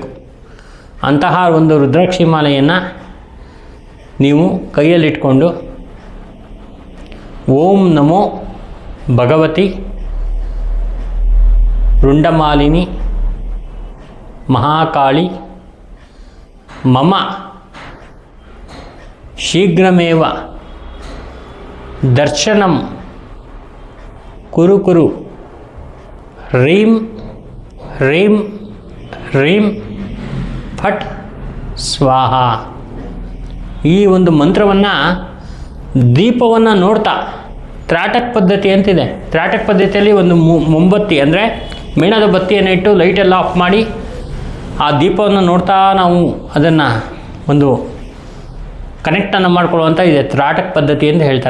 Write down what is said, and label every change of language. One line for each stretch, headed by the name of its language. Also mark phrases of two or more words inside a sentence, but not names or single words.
Kannada: ಅಂತಹ ಒಂದು ರುದ್ರಾಕ್ಷಿ ಮಾಲೆಯನ್ನು ನೀವು ಕೈಯಲ್ಲಿಟ್ಕೊಂಡು
Sanskrit: ಓಂ ನಮೋ ಭಗವತಿ ರುಂಡಮಾಲಿನಿ ಮಹಾಕಾಳಿ ಮಮ ಶೀಘ್ರಮೇವ ದರ್ಶನಂ ಕುರು ಕುರು ರೀಂ ರೀಂ ರೀಂ ಫಟ್ ಸ್ವಾಹ.
Kannada: ಈ ಒಂದು ಮಂತ್ರವನ್ನು ದೀಪವನ್ನು ನೋಡ್ತಾ, ತ್ರಾಟಕ್ ಪದ್ಧತಿ ಅಂತಿದೆ. ತ್ರಾಟಕ್ ಪದ್ಧತಿಯಲ್ಲಿ ಒಂದು ಮೊಂಬತ್ತಿ ಅಂದರೆ ಮೇಣದ ಬತ್ತಿಯನ್ನು ಇಟ್ಟು ಲೈಟೆಲ್ಲ ಆಫ್ ಮಾಡಿ ಆ ದೀಪವನ್ನು ನೋಡ್ತಾ ನಾವು ಅದನ್ನು ಒಂದು ಕನೆಕ್ಟನ್ನು ಮಾಡ್ಕೊಳ್ಳುವಂಥ ಇದೆ ತ್ರಾಟಕ್ ಪದ್ಧತಿ ಅಂತ ಹೇಳ್ತಾರೆ.